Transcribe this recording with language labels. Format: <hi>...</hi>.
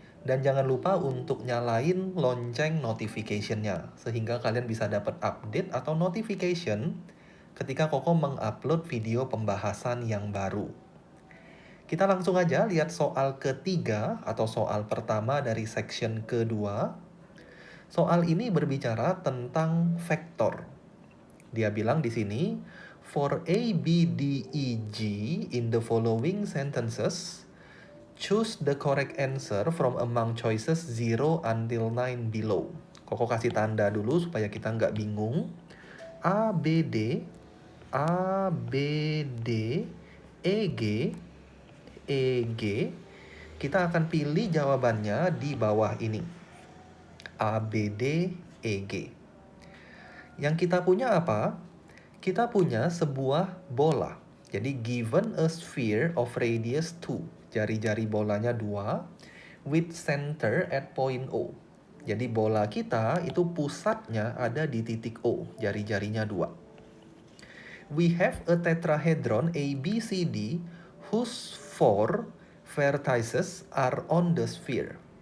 <id>Dan jangan lupa untuk nyalain lonceng notification-nya, sehingga kalian bisa dapat update atau notification ketika Koko mengupload video pembahasan yang baru. Kita langsung aja lihat soal ketiga atau soal pertama dari section kedua. Soal ini berbicara tentang vektor. Dia bilang di sini,</id> <en>for A, B, D, E, G in the following sentences, choose the correct answer from among choices 0 until 9 below.</en> <id>Koko kasih tanda dulu supaya kita nggak bingung. A, B, D, A, B, D, E, G, E, G. Kita akan pilih jawabannya di bawah ini. A, B, D, E, G. Yang kita punya apa? Kita punya sebuah bola. Jadi</id> <en>given a sphere of radius 2.</en> <id>Jari-jari bolanya 2</id> <en>with center at point O.</en> <id>Jadi bola kita itu pusatnya ada di titik O, jari-jarinya 2.</id> <en>We have a tetrahedron ABCD whose 4 vertices are on the sphere.</en>